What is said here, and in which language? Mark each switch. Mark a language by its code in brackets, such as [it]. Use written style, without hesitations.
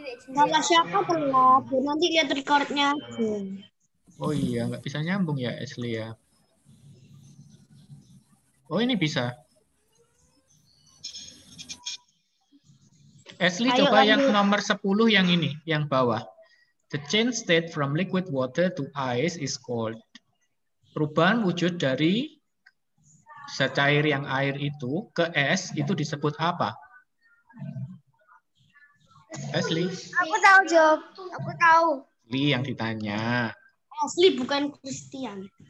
[id] Salah siapa telat? Nanti lihat recordnya. Oh iya, nggak bisa nyambung ya Ashley ya. Oh ini bisa. Ashley Ayo coba yang lanjut. nomor 10 yang ini, yang bawah. [en] The change state from liquid water to ice is called. [id] Perubahan wujud dari secair yang air itu ke es itu disebut apa? Ashley. Aku tahu jawab. Aku tahu. Ashley yang ditanya. Asli bukan Christian.